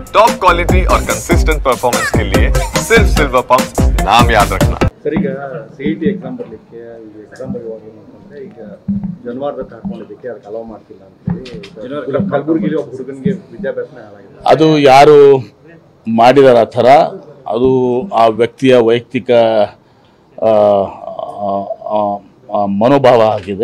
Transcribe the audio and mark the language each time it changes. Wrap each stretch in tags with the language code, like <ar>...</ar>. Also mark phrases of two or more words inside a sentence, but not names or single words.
<en>top quality</en> <hi>और</hi> <en>consistent performance</en> <hi>के लिए सिर्फ सिल्वर पंप नाम याद रखना।</hi> <kn>सर ಈಗ</kn> <en>CET exam</en> <kn>ಬರಲಿಕ್ಕೆ ಈಗ ಎಕ್ಸಾಮ್ ಬರೆಯುವಾಗ ಏನಂತಂದ್ರೆ ಈಗ ಜನವಾರದ ಹಾಕೊಂಡಿದ್ದಕ್ಕೆ ಅದಕ್ಕೆ ಅಲೋ ಮಾಡ್ತಿಲ್ಲ ಅಂತ ಹೇಳಿ ಕಲಬುರಗಿಲಿ ಒಬ್ಬ ಹುಡುಗನಿಗೆ ವಿದ್ಯಾಭ್ಯಾಸನ ಹಾಳಾಗಿದೆ. ಅದು ಯಾರು ಮಾಡಿದಾರ ಆ ಥರ ಅದು ಆ ವ್ಯಕ್ತಿಯ ವೈಯಕ್ತಿಕ ಮನೋಭಾವ ಆಗಿದೆ.</kn>